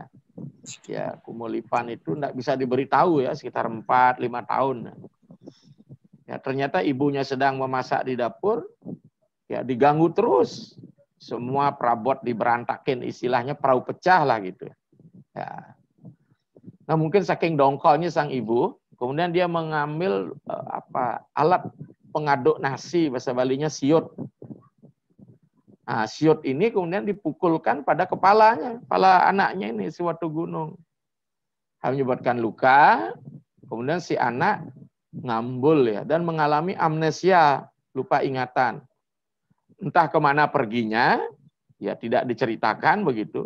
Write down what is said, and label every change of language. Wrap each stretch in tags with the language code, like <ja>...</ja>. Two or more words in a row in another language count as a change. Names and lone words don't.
<id>Ya, kumulipan itu tidak bisa diberitahu ya, sekitar 4-5 tahun. Ya, ternyata ibunya sedang memasak di dapur, ya diganggu terus. Semua perabot diberantakin, istilahnya perahu pecah lah gitu. Ya. Nah, mungkin saking dongkolnya sang ibu, kemudian dia mengambil alat pengaduk nasi, bahasa Balinya siut. Nah, siut ini kemudian dipukulkan pada kepalanya, kepala anaknya ini si Watu Gunung. Menyebabkan luka, kemudian si anak ngambul ya dan mengalami amnesia, lupa ingatan. Entah kemana perginya, ya tidak diceritakan begitu.</id>